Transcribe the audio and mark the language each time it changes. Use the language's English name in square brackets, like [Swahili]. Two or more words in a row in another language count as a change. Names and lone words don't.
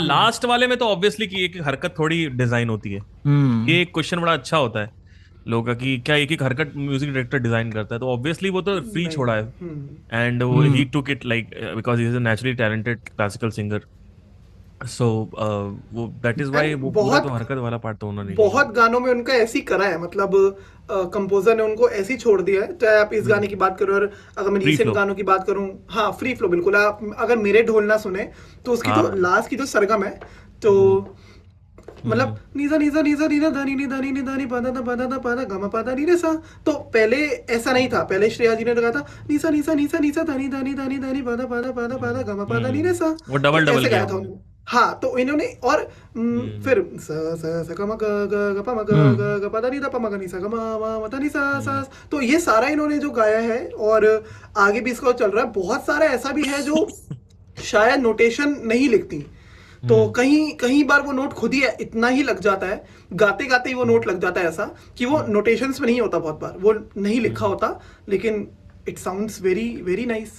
[Hindi] हाँ, लास्ट वाले में तो ऑब्वियसली की एक हरकत थोड़ी डिजाइन होती है, ये एक क्वेश्चन बड़ा अच्छा होता है लोगों का कि क्या एक हरकत [English] music director [Hindi] डिजाइन करता है, तो ऑब्वियसली वो तो फ्री छोड़ा है एंड वो [English] he took it like because he is a naturally talented classical singer, [Hindi] सो वो [English] that is why [Hindi] वो पूरा तो हरकत वाला पार्ट तो उन्होंने बहुत गानों में उनका ऐसी करा है, मतलब कंपोजर ने उनको ऐसी छोड़ दिया है, चाहे आप इस गाने की बात करो और अगर मैं रीसेंट गानों की बात करूं, हाँ [English] free flow [Hindi] बिल्कुल। आप अगर मेरे ढोल ना सुने तो उसकी तो लास्ट की जो सरगम है तो मतलब नीजा नीजा नीजा नीना धानी नी धानी नी धानी पादा दा पादा दा पादा गमा पादा नी रे सा, तो पहले ऐसा नहीं था, पहले श्रेया जी ने कहा था नीसा नीसा नीसा नीसा धानी धानी धानी धानी पादा पादा पादा पादा गमा पादा नी रे सा, वो डबल डबल गाया था उन्होंने। हाँ, तो इन्होंने और फिर स स ग म ग ग ग प म ग ग ग प द नी द प म ग नी सा ग म म म द नी सा सा, तो ये सारा इन्होंने जो गाया है और आगे भी इसका चल रहा है। बहुत सारा ऐसा भी है जो शायद नोटेशन नहीं लिखती, तो कहीं बार वो नोट खुद ही इतना ही लग जाता है, गाते गाते ही वो नोट लग जाता है, ऐसा कि वो नोटेशंस में नहीं होता, बहुत बार वो नहीं लिखा होता, लेकिन [English] it sounds very very nice.